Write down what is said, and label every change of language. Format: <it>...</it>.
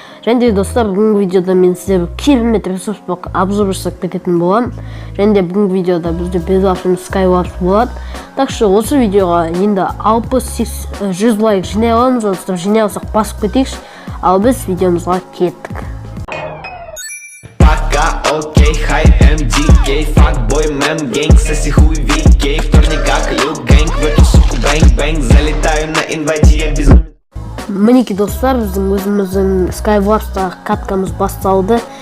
<kk>Және достар, бүгінгі видеода мен сіздерге керемет ресурс обзор жасап кететін боламын. Және бүгінгі видеода бізде безопасный Skywars болады.</kk> <ru>Так что</ru> <kk>осы видеоға енді 60-100 лайк жинай аламыз, достар. Жинай алсақ басып кетейікші. Ал біз видеомызға кеттік.</kk> <ru>Пока, окей, хай, MDK, факбой, мем, гэнг, соси хуй, VK, вторника, клюк, гэнг, в эту суку, бэнг-бэнг, залетаю на инвайте, я безумен.</ru> <kk>Мінеки достар, біздің өзіміздің Skywars'тағы каткамыз басталды.</kk>